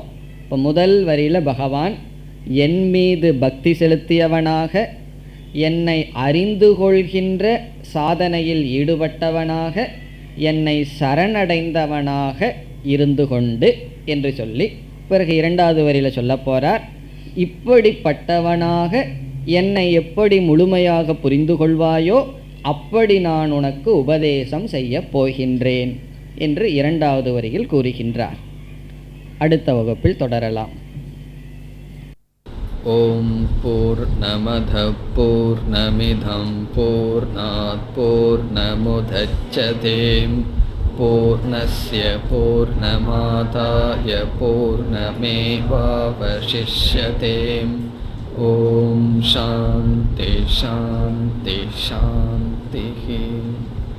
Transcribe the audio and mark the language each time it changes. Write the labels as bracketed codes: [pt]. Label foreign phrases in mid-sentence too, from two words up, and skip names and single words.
[ta] இப்போ முதல் வரியில் பகவான் என் மீது பக்தி செலுத்தியவனாக, என்னை அறிந்து கொள்கின்ற சாதனையில் ஈடுபட்டவனாக, என்னை சரணடைந்தவனாக இருந்து கொண்டு என்று சொல்லி, பிறகு 2வது வரியில் சொல்ல போகிறார், இப்படிப்பட்டவனாக என்னை எப்படி முழுமையாக புரிந்து கொள்வாயோ அப்படி நான் உனக்கு உபதேசம் செய்யப் போகின்றேன் என்று 2வது வரியில் கூறுகின்றார். அடுத்த வகுப்பில் தொடரலாம். [sa] ओम् पूर्णमद पूर्णमिदम् पूर्णात् पूर्णमुदच्यते पूर्णस्य पूर्णमादाय पूर्णमेवावशिष्यते. ओम् शान्ति शान्ति शान्ति.